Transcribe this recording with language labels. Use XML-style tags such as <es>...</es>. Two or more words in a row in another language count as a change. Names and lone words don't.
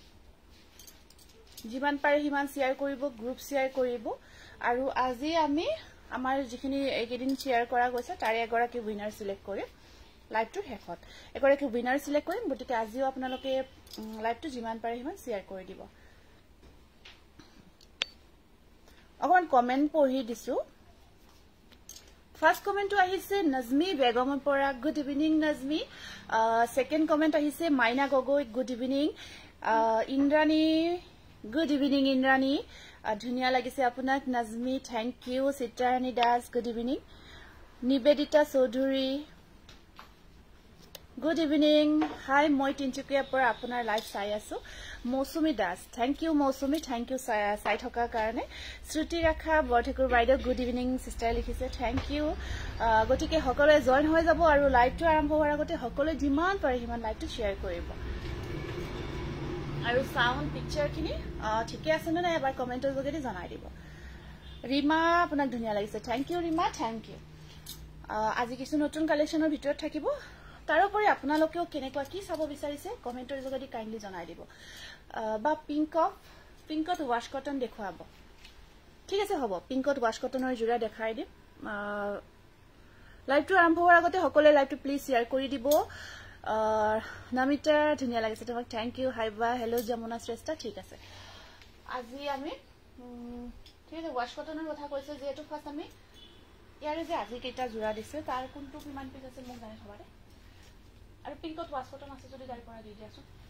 <as>যিমান পাৰে হিমান শেয়াৰ কৰিব</as> <en>group share</en> <as>কৰিব আৰু আজি আমি আমাৰ যিখিনি এইকেদিন শেয়াৰ কৰা গৈছে তাৰে এগৰাকী</as> <en>winner select</en> <as>কৰিম লাইভটো শেষত এগৰাকী</as> <en>winner select</en> <as>কৰিম গতিকে আজিও আপোনালোকে লাইভটো যিমান পাৰে হিমান শেয়াৰ কৰি দিব অকমান কমেন্ট পঢ়ি দিছো</as> <en>first commentto</en> <as>আহিছে নজমি বেগমৰ পৰা</as> <en>good evening Nazmi second comment</en> <as>আহিছে মাইনা গগৈ</as> <en>good evening Indrani Good evening, Indrani.</en> <as>ধুনীয়া লাগিছে আপোনাক Nazmi.</as> <en>Thank you. Sitrani Das. Good evening. Nibedita Sodhuri. Good evening.</en> <as>Hi, moi Tinchukia pora apunar live sai asu.</as> <en>Mosumi Das. Thank you, Mosumi. Thank you,</en> <as>চাই থকা কাৰণে.</as> <en>Shruti Rakha Borthakur Baido. Good evening, sister likhise. Thank you.</en> <as>গতিকে সকলো join হৈ যাব আৰু live টো আৰম্ভ হোৱাৰ লগতে সকলোৱে যিমান পাৰে সিমান live টো share কৰিব. আৰু</as> <en>sound picture</en> <as>খিনি ঠিকে আছে না এবাৰ কমেন্টৰ যোগেদি জনাই দিব ৰিমা আপোনাক ধুনিয়া লাগিছে</as> <en>thank you Rima thank you</en> <as>আজি কিছু নতুন কালেকশনৰ ভিতৰত থাকিব তাৰ উপৰি আপোনালোকেও কেনেকুৱা কি চাব বিচাৰিছে কমেন্টৰ যোগেদি কাইন্ডলি জনাই দিব বা পিংকত</as> <en>wash cotton</en> <as>দেখুৱাব ঠিক আছে হ'ব পিংকত</as> <en>wash cottonৰ</en> <as>জোৰা দেখাই দিম লাইভটো আৰম্ভ হোৱাৰ আগতে সকলোৱে লাইভটো</as> <en>please share</en> <as>কৰি দিব নামিতা ধুনিয়া লাগিছে তোমাক</as> <en>thank you</en> <as>হাইবা হেলো যমুনা শ্ৰেষ্ঠা ঠিক আছে আজি আমি ঠিক আছে</as> <en>wash cottonৰ</en> <as>কথা কৈছে যেটো ফাৰ্স্ট আমি ইয়াৰে যে আজি কেটা জোৰা দিছে তাৰ কোনটো কিমান পিস আছে মোক জানি থবাৰে আৰু পিংকত</as> <en>wash cotton</en> <as>আছে যদি গাড়ী পৰা দি দিয়াছো</as>